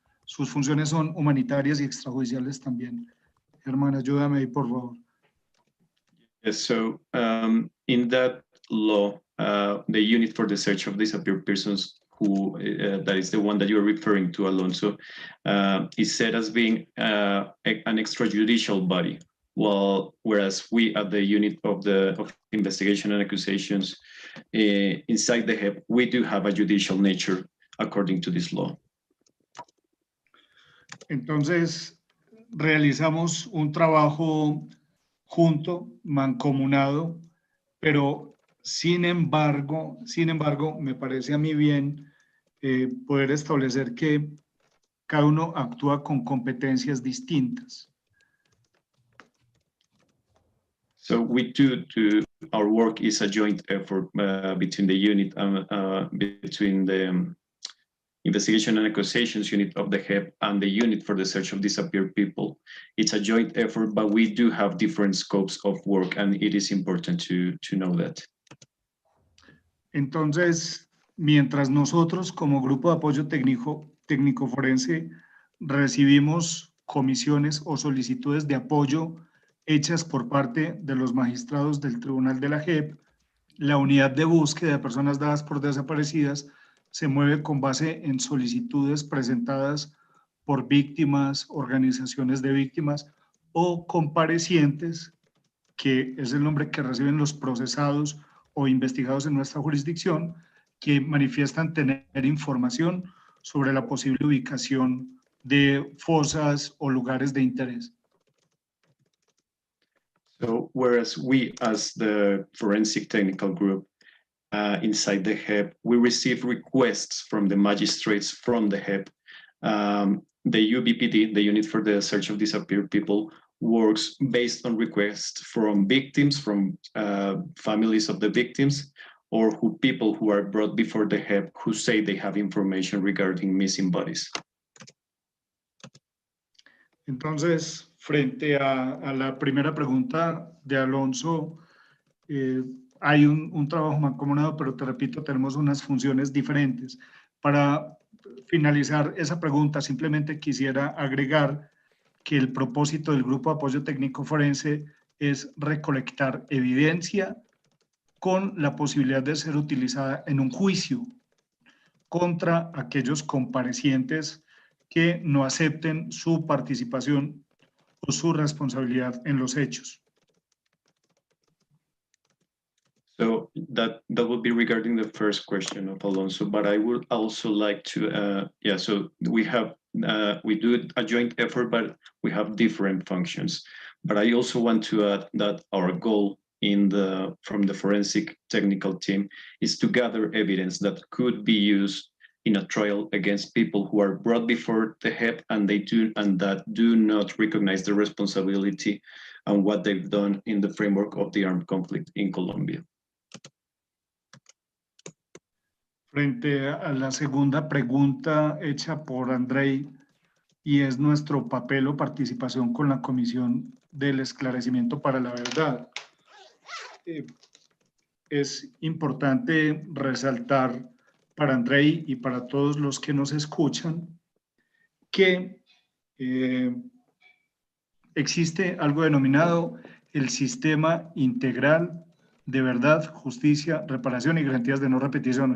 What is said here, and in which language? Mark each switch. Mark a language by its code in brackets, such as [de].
[es] Sus funciones son humanitarias y extrajudiciales también. Germán, ayúdame ahí, por favor. [en] Yes, so in that law, the unit for the search of disappeared persons, who that is the one that you're referring to, Alonso, is said as being an extrajudicial body, whereas we at the unit of investigation and accusations inside the JEP, we do have a judicial nature according to this law. [es] Entonces, realizamos un trabajo junto, mancomunado, pero sin embargo, me parece a mí bien poder establecer que cada uno actúa con competencias distintas. [en] So we do our work is a joint effort between the unit and between the Investigation and Accusations Unit of the HEP and the Unit for the Search of Disappeared People. It's a joint effort, but we do have different scopes of work, and it is important to know that. [es] Entonces, mientras nosotros como grupo de apoyo técnico forense recibimos comisiones o solicitudes de apoyo hechas por parte de los magistrados del Tribunal de la JEP, la unidad de búsqueda de personas dadas por desaparecidas se mueve con base en solicitudes presentadas por víctimas, organizaciones de víctimas o comparecientes, que es el nombre que reciben los procesados o investigados en nuestra jurisdicción, que manifiestan tener información sobre la posible ubicación de fosas o lugares de interés. [en] So, whereas we, as the forensic technical group inside the HEP, we receive requests from the magistrates from the HEP. The UBPD, the Unit for the Search of Disappeared People, works based on requests from victims, from families of the victims, or people who are brought before the HEP who say they have information regarding missing bodies. [es] Entonces, frente a la primera pregunta de Alonso, hay un trabajo mancomunado, pero te repito, tenemos unas funciones diferentes. Para finalizar esa pregunta, simplemente quisiera agregar que el propósito del Grupo de Apoyo Técnico Forense es recolectar evidencia con la posibilidad de ser utilizada en un juicio contra aquellos comparecientes que no acepten su participación o su responsabilidad en los hechos. [en] So that would be regarding the first question of Alonso, but I would also like to, so we do a joint effort, but we have different functions. But I also want to add that our goal from the forensic technical team is to gather evidence that could be used in a trial against people who are brought before the HEP and that do not recognize the responsibility and what they've done in the framework of the armed conflict in Colombia. [es] Frente a la segunda pregunta hecha por Andrei, y es nuestro papel o participación con la Comisión del Esclarecimiento para la Verdad. Es importante resaltar para Andrei y para todos los que nos escuchan que existe algo denominado el Sistema Integral de Verdad, Justicia, Reparación y Garantías de No Repetición.